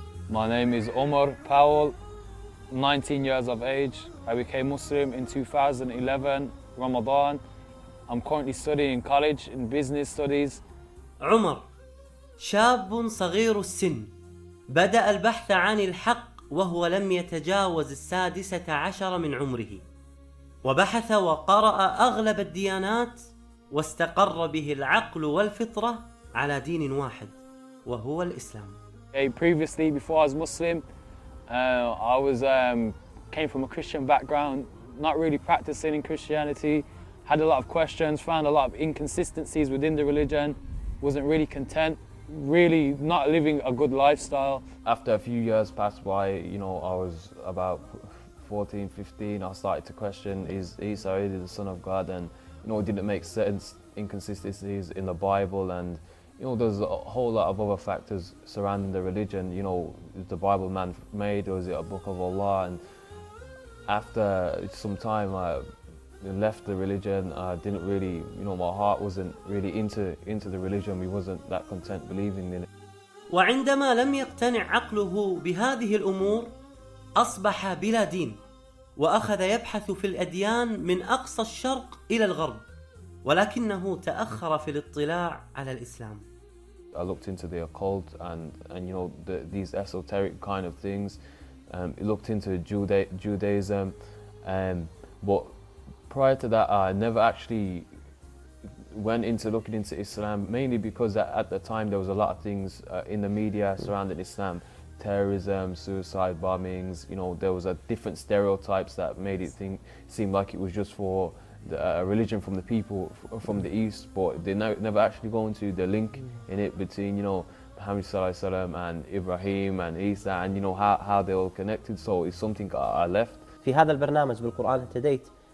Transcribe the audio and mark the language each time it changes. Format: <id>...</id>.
<en>My name is Omar Powell, 19 years of age. I became Muslim in 2011, Ramadan. I'm currently studying college in business studies.</en> <ar>عمر شاب صغير السن بدأ البحث عن الحق وهو لم يتجاوز 16 من عمره وبحث وقرأ أغلب الديانات واستقر به العقل والفطرة على دين واحد وهو الإسلام.</ar> <en>Hey, previously, before I was Muslim, I came from a Christian background, not really practicing in Christianity, had a lot of questions, found a lot of inconsistencies within the religion, wasn't really content. Really not living a good lifestyle. After a few years passed by, you know, I was about 14, 15, I started to question, is Isa really the son of God? And, you know, didn't make sense, inconsistencies in the Bible. And, you know, there's a whole lot of other factors surrounding the religion. You know, is the Bible man made, or is it a book of Allah? And after some time, I left the religion. Didn't really, you know, my heart wasn't really into the religion. We wasn't that content believing in it.</en> <ar>وعندما لم يقتنع عقله بهذه الأمور أصبح بلا دين وأخذ يبحث في الأديان من أقصى الشرق إلى الغرب ولكنه تأخر في الاطلاع على الإسلام.</ar> <en>I looked into the occult and you know these esoteric kind of things. Looked into Judaism, but prior to that, I never actually went into looking into Islam, mainly because at the time there was a lot of things in the media surrounding Islam, terrorism, suicide bombings. You know, there was a different stereotypes that made it seem like it was just for a religion from the people from the East. But they never actually go into the link in it between, you know, Muhammad Sallallahu Alaihi Wasallam and Ibrahim and Isa, and you know how they all connected. So it's something I left.</en> <ar>في هذا البرنامج بالقرآن تديت.</ar>